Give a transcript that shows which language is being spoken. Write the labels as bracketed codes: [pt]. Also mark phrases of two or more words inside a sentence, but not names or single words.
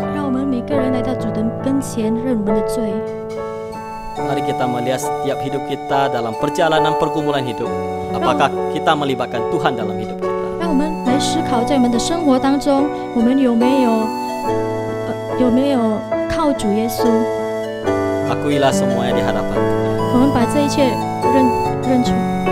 [zh] 让我们每个人来到主的跟前，认我们的罪。 [id] Mari kita melihat setiap hidup kita dalam perjalanan pergumulan hidup. Apakah kita melibatkan Tuhan dalam hidup kita? [zh] 让我们来思考，在我们的生活当中，我们有没有靠主耶稣？ [id] Akuilah semuanya di hadapan Tuhan. [zh] 我们把这一切认出。